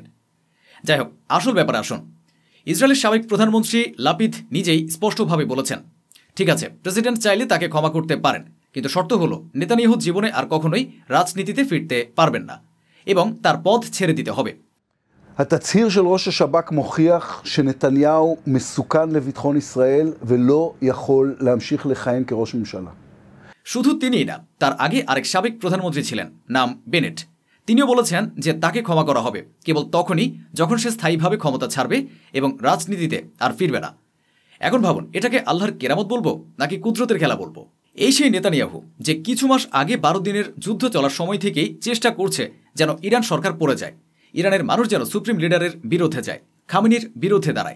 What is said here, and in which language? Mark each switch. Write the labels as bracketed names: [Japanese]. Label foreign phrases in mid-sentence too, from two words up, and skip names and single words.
[Bangla] যাই হোক, আসল ব্যাপারে আসুন। ইসরায়েলের সাবেক প্রধানমন্ত্রী লাপিদ নিজেই স্পষ্টভাবে বলেছেন, ঠিক আছে প্রেসিডেন্ট চাইলে তাকে ক্ষমা করতে পারেন, কিন্তু শর্ত হলো নেতানিয়াহু জীবনে আর কখনোই রাজনীতিতে ফিরতে পারবেন না, এবং তার পদ ছেড়ে দিতে হবে। [Hebrew] התצהיר של ראש השב"כ מוכיח שנתניהו מסוכן לביטחון ישראל ולא יכול להמשיך לכהן כראש ממשלה. [Bangla] শুধু তিনিই না, তার আগে আরেক সাবেক প্রধানমন্ত্রী ছিলেন, নাম বেনেট। তিনিও বলেছেন যে তাকে ক্ষমা করা হবে কেবল তখনই যখন সে স্থায়ীভাবে ক্ষমতা ছাড়বে এবং রাজনীতিতে আর ফিরবে না। এখন ভাবুন, এটাকে আল্লাহর কেরামত বলবো নাকি কুদরতের খেলা বলবো? এই সেই নেতানিয়াহু যে কিছু মাস আগে 12 দিনের যুদ্ধ চলার সময় থেকেই চেষ্টা করছে যেন ইরান সরকার পড়ে যায়, ইরানের মানুষ যেন [English] supreme leader-er [Bangla] বিরুদ্ধে যায়, খামেনির বিরুদ্ধে দাঁড়ায়।